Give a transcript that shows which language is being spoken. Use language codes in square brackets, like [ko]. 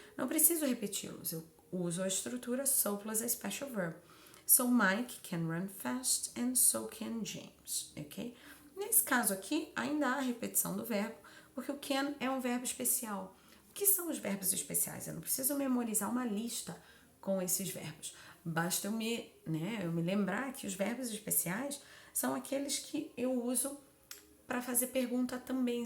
[pt] Não preciso repeti-los, eu uso a estrutura so plus a special verb. [en] So Mike can run fast and so can James, ok? [pt] Nesse caso aqui, ainda há a repetição do verbo, porque o can é um verbo especial. O que são os verbos especiais? Eu não preciso memorizar uma lista com esses verbos. Basta eu me lembrar que os verbos especiais são aqueles que eu uso para fazer pergunta também.